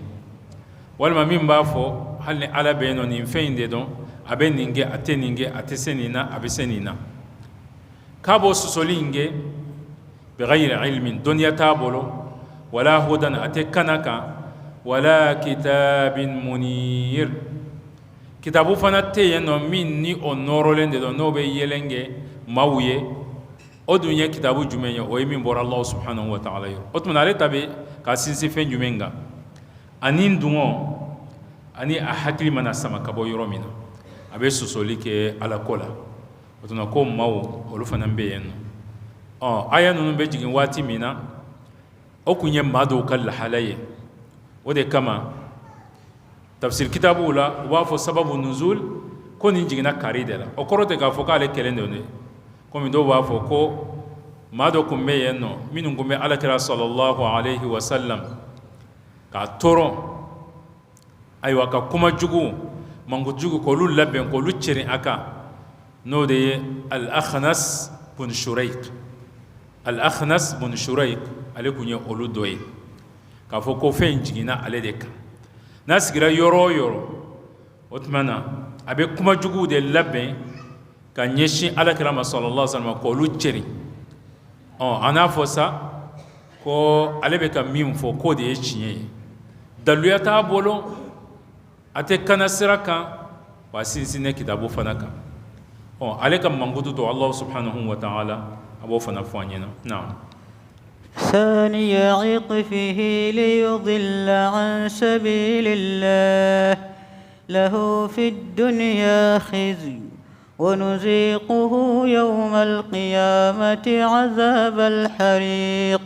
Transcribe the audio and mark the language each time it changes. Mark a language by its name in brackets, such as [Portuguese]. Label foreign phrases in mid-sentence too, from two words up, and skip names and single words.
[Bambara] walima min b'a fɔ hali ni ala bɛ yen nɔ nin fɛn in de dɔn a bɛ nin kɛ a tɛ nin kɛ a tɛ se nin na a bɛ se nin na k'a b'o sɔsɔli in kɛ [Arabic] بغير علم [Bambara] dɔnniya t'a bolo wala hudan a tɛ kana kan wala [Arabic] كتاب منير [Bambara] kitabu fana tɛ yen nɔ min ni o nɔrɔlen de don n'o bɛ yelen kɛ maaw ye o dun ye kitabu jumɛn ye o ye min bɔra [Arabic] الله سبحانه وتعالى [Bambara] ye o tuma ale ta bɛ ka sinsin fɛn jumɛn kan ani dungɔ ani a hakili mana sama ka bɔ yɔrɔ min na a bɛ sɔsɔli kɛ ala ko la o tuma ko maaw olu fana bɛ yen nɔ aya ninnu bɛ jigin waati min na o kun ye maa dɔw ka lahala ye o de kama tafsir kitabuw la u b'a fɔ [Arabic] سبب نزول [Bambara] ko nin jiginna kari de la o kɔrɔ tɛ k'a fɔ k'ale kelen de ye komi dɔw b'a fɔ ko maa dɔ kun bɛ yen nɔ minnu kun bɛ alakira [Arabic] صلى الله عليه وسلم [Bambara] k'a tɔɔrɔ ayiwa ka kuma jugu manko jugu k'olu labɛn k'olu cɛrin a kan n'o de ye al-akhnas bun shurayk ale kun ye olu dɔ ye k'a fɔ ko fɛn in jiginna ale de kan n'a sigira yɔrɔ o yɔrɔ o tuma na a bɛ kuma juguw de labɛn ka ɲɛsin alakira ma [Arabic] صلى الله عليه وسلم [Bambara] k'olu cɛrin a n'a fɔ sa ko ale bɛ ka min fɔ k'o de ye tiɲɛ ye daluya t'a bolo a tɛ kana sira kan wa sinsinnen kitabu fana kan ale ka mankutu to [Arabic] الله سبحانه وتعالى [Bambara] a b'o fana fɔ an ɲɛna naam. [Arabic] ثاني عطفه ليضل عن سبيل الله له في الدنيا خزي ونذيقه يوم القيامة عذاب الحريق.